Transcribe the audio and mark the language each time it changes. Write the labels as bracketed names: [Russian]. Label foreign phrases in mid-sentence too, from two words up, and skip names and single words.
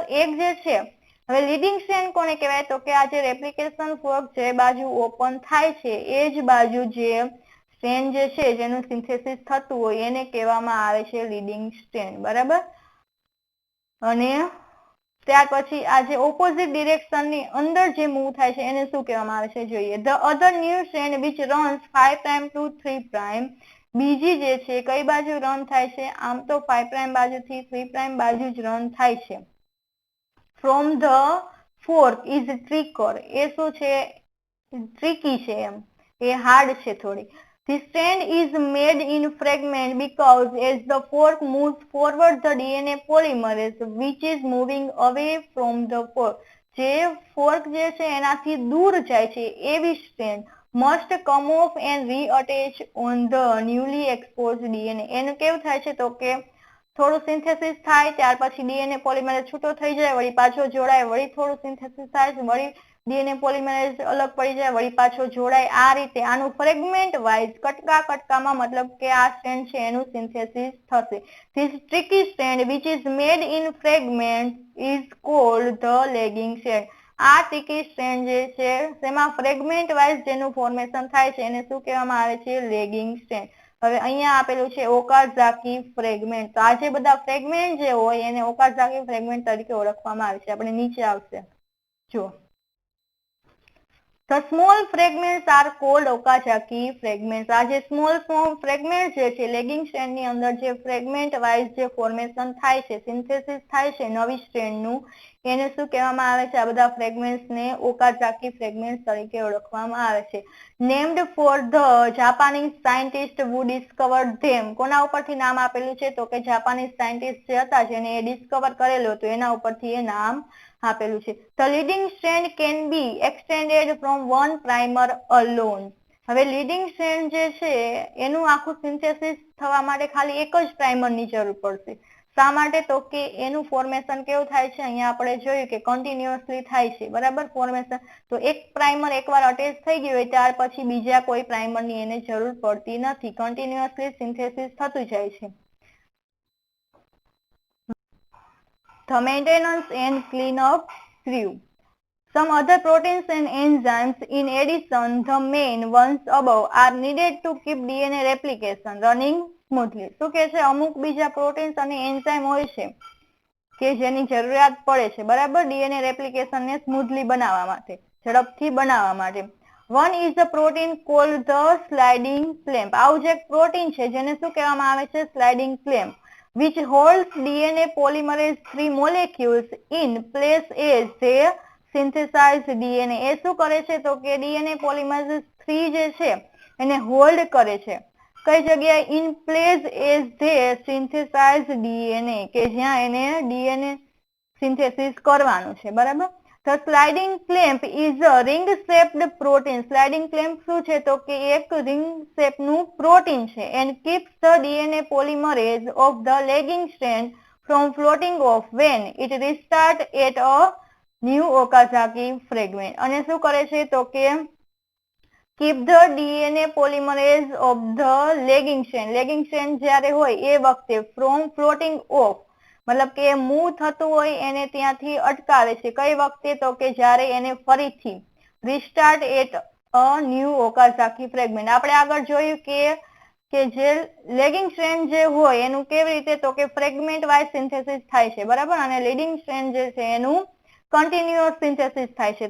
[Gujarati] એક જે છે હવે [English] leading strand [Gujarati] કોને કહેવાય તો કે આ જે [English] replication fork [Gujarati] જે બાજુ ઓપન થાય છે એ જ બાજુ જે સ્ટ્રેન્ડ જે છે જેનું સિન્થેસિસ થતું હોય એને કહેવામાં આવે છે [English] leading strand. [Gujarati] બરાબર. અને ત્યાર પછી આ જે [English] opposite direction [Gujarati] ની અંદર જે મૂવ થાય છે એને શું કહેવામાં આવે છે જોઈએ. [English] The other new strand which runs 5' to 3'. [Gujarati] બીજી જે છે કઈ બાજુ રન થાય છે, આમ તો 5' બાજુથી 3' બાજુ જ રન થાય છે. [English] From the fork is tricker. [Gujarati] એ શું છે, ટ્રિકી છે, એમ એ હાર્ડ છે થોડી. [English] The strand is made in fragment because as the fork moves forward the DNA polymerase which is moving away from the fork. [Gujarati] જે ફોર્ક જે છે એનાથી દૂર જાય છે એવી સ્ટ્રેન્ડ [English] must come off and reattach on the newly exposed DNA. [Gujarati] એનું કેવું થાય છે તો કે થોડું સિન્થેસિસ થાય ત્યાર પછી [English] DNA polymerase [Gujarati] છૂટો થઈ જાય, વળી પાછો જોડાય, વળી થોડું સિન્થેસિસ થાય, વળી [English] DNA polymerase [Gujarati] અલગ પડી જાય, વળી પાછો જોડાય. આ રીતે આનું [English] fragment wise [Gujarati] કટકામાં મતલબ કે આ સ્ટ્રેન્ડ છે એનું સિન્થેસિસ થશે. [English] This tricky strand which is made in fragments is called the lagging strand. [Gujarati] આ [English] tricky strand [Gujarati] જે છે તેમાં [English] fragment wise [Gujarati] જેનું ફોર્મેશન થાય છે એને શું કહેવામાં આવે છે, [English] lagging strand. [Gujarati] હવે અહીંયા આપેલું છે ઓકાઝાકી ફ્રેગમેન્ટ. તો આ જે બધા ફ્રેગમેન્ટ જે હોય એને ઓકાઝાકી ફ્રેગમેન્ટ તરીકે ઓળખવામાં આવે છે. આપણે નીચે આવશે જો. [English] The small fragments are called Okazaki fragments. [Gujarati] આ જે [English] small fragments [Gujarati] જે છે [English] lagging strand [Gujarati] ની અંદર જે [English] fragment wise [Gujarati] જે ફોર્મેશન થાય છે, સિન્થેસિસ થાય છે નવી સ્ટ્રેન્ડ નું, એને શું કહેવામાં આવે છે, આ બધા ફ્રેગમેન્ટ્સ ને ઓકાઝાકી ફ્રેગમેન્ટ્સ તરીકે ઓળખવામાં આવે છે. [English] Named for the Japanese scientist who discovered them. [Gujarati] કોના ઉપરથી નામ આપેલું છે તો કે [English] Japanese scientist [Gujarati] જે હતા જેને એ ડિસ્કવર કરેલું હતું એના ઉપરથી એ નામ આપેલું છે. [English] The leading strand can be extended from one primer alone. [Gujarati] હવે [English] leading strand [Gujarati] જે છે એનું આખું સિન્થેસિસ થવા માટે ખાલી એક જ પ્રાઇમર ની જરૂર પડશે. શા માટે? તો કે એનું ફોર્મેશન કેવું થાય છે, અહીંયા આપણે જોયું કે કન્ટિન્યુઅસલી થાય છે, બરાબર, ફોર્મેશન. તો એક પ્રાઇમર એકવાર અટેચ થઈ ગયું હોય ત્યાર પછી બીજા કોઈ પ્રાઇમર ની એને જરૂર પડતી નથી, કન્ટિન્યુઅસલી સિન્થેસિસ થતું જાય છે. [English] The maintenance and cleanup crew. Some other proteins and enzymes in addition the main ones above are needed to keep DNA replication running smoothly. [Gujarati] શું કે છે, અમુક બીજા પ્રોટીન્સ અને એન્ઝાઇમ હોય છે કે જેની જરૂરિયાત પડે છે, બરાબર, [English] DNA replication [Gujarati] ને સ્મૂથલી બનાવવા માટે, ઝડપથી બનાવવા માટે. [English] One is a protein called the sliding clamp. [Gujarati] આવું જે પ્રોટીન છે જેને શું કહેવામાં આવે છે, [English] sliding clamp, which holds DNA polymerase 3 molecules in place as they synthesize DNA. [Gujarati] એ શું કરે છે તો કે [English] DNA polymerase [Gujarati] 3 જે છે એને હોલ્ડ કરે છે કઈ જગ્યાએ, [English] in place as they synthesize DNA, [Gujarati] કે જ્યાં એને [English] DNA synthesis [Gujarati] કરવાનું છે, બરાબર. [English] The sliding clamp is a ring shaped protein. Sliding clamp [Gujarati] શું છે તો કે એક [English] ring shape [Gujarati] નું પ્રોટીન છે, [English] and keeps the DNA polymerase of the lagging strand from floating off when it restart at a new Okazaki fragment. [Gujarati] અને શું કરે છે તો કે [English] keep the DNA polymerase of the lagging strand. lagging strand [Gujarati] જ્યારે હોય એ વખતે [English] from floating off, [Gujarati] મતલબ કે મૂવ થતું હોય એને ત્યાંથી અટકાવે છે, કઈ વખતે તો કે જ્યારે એને ફરીથી [English] restart at a new Okazaki fragment. [Gujarati] આપણે આગળ જોયું કે જે [English] lagging strand [Gujarati] જે હોય એનું કેવી રીતે તો કે [English] fragment wise synthesis [Gujarati] થાય છે, બરાબર, અને [English] leading strand [Gujarati] જે છે એનું [English] continuous synthesis [Gujarati] થાય છે.